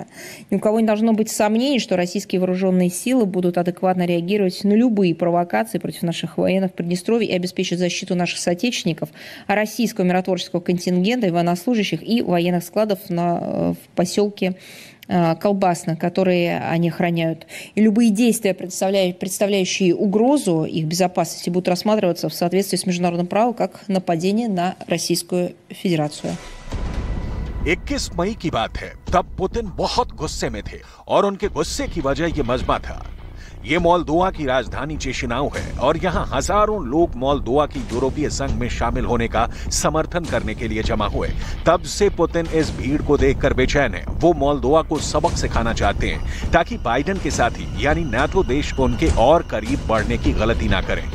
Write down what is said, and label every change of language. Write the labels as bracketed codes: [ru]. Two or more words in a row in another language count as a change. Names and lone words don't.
[ru] Ни у кого не должно быть сомнений, что российские вооруженные силы будут адекватно реагировать на любые провокации против наших военных в Приднестровье и обеспечат защиту наших соотечественников, а российского миротворческого контингента и военнослужащих и военных складов в поселке Колбасно, которые они охраняют. И любые действия, представляющие угрозу их безопасности, будут рассматриваться в соответствии с международным правом как нападение на Российскую Федерацию. [hi] 21 मई की बात है, तब पुतिन बहुत गुस्से में थे और उनके गुस्से की वजह ये मजमा था। ये मोल्दोवा की राजधानी चिशिनाउ है और यहाँ हजारों लोग मोल्दोवा की यूरोपीय संघ में शामिल होने का समर्थन करने के लिए जमा हुए। तब से पुतिन इस भीड़ को देखकर बेचैन है। वो मोल्दोवा को सबक सिखाना चाहते हैं ताकि बाइडेन के साथी यानी नाटो देश उनके और करीब बढ़ने की गलती ना करें।